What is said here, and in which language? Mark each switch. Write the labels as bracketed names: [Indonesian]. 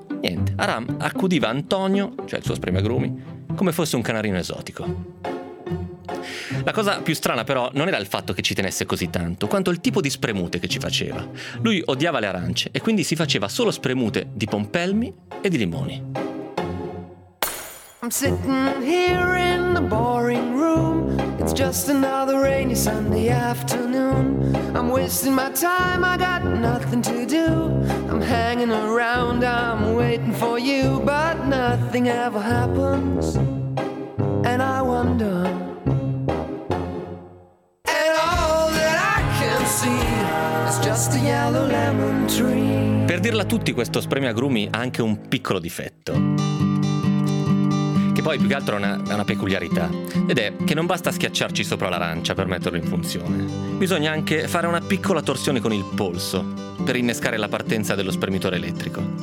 [Italian] Niente, Aram accudiva Antonio, cioè il suo spremiagrumi, come fosse un canarino esotico. La cosa più strana però non era il fatto che ci tenesse così tanto, quanto il tipo di spremute che ci faceva. Lui odiava le arance e quindi si faceva solo spremute di pompelmi e di limoni. [English] I'm sitting here in the boring room. It's just another rainy Sunday afternoon. I'm wasting my time, I got nothing to do. I'm hanging around, I'm waiting for you. But nothing ever happens, and I wonder. And all that I can see is just a yellow lemon tree. [Italian] Per dirla tutti, questo spremiagrumi ha anche un piccolo difetto. Poi più che altro è una peculiarità, ed è che non basta schiacciarci sopra l'arancia per metterlo in funzione. Bisogna anche fare una piccola torsione con il polso per innescare la partenza dello spremitore elettrico.